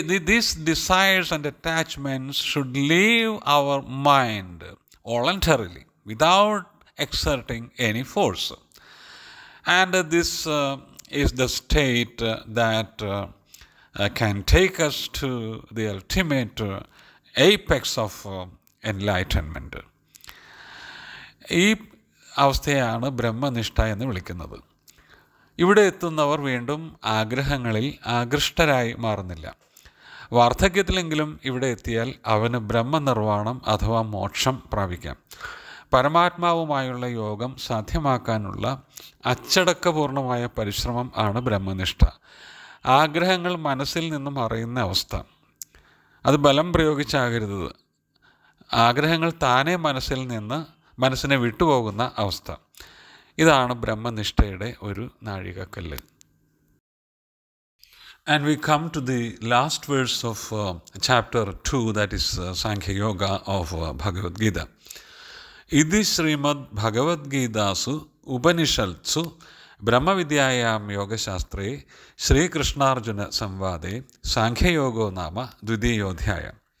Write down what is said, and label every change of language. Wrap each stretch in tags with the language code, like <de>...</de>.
<en>These desires and attachments should leave our mind voluntarily without exerting any force. And this is the state that can take us to the ultimate apex of enlightenment.</en> <ml>ഈ അവസ്ഥയാണ് ബ്രഹ്മനിഷ്ഠ എന്ന് വിളിക്കുന്നത്. ഇവിടെ എത്തുന്നവർ വീണ്ടും ആഗ്രഹങ്ങളിൽ ആകൃഷ്ടരായി മാറുന്നില്ല. വാർദ്ധക്യത്തിലെങ്കിലും ഇവിടെ എത്തിയാൽ അവന് ബ്രഹ്മനിർവാണം അഥവാ മോക്ഷം പ്രാപിക്കാം. പരമാത്മാവുമായുള്ള യോഗം സാധ്യമാക്കാനുള്ള അച്ചടക്കപൂർണമായ പരിശ്രമം ആണ് ബ്രഹ്മനിഷ്ഠ. ആഗ്രഹങ്ങൾ മനസ്സിൽ നിന്നും അറിയുന്ന അവസ്ഥ, അത് ബലം പ്രയോഗിച്ചാകരുത്. ആഗ്രഹങ്ങൾ താനേ മനസ്സിനെ വിട്ടുപോകുന്ന അവസ്ഥ. ഇതാണ് ബ്രഹ്മനിഷ്ഠയുടെ ഒരു നാഴികക്കല്ല്.</ml> <en>And we come to the last verse of chapter 2, that is Sankhya Yoga of Bhagavad Gita.</en> <sa>Idi Srimad Bhagavad Gitasu Upanishadsu Brahmavidyayam Yogashastre Shri Krishnarjuna Samvade Sankhya Yogo Nama Dvidiyodhyaya.</sa>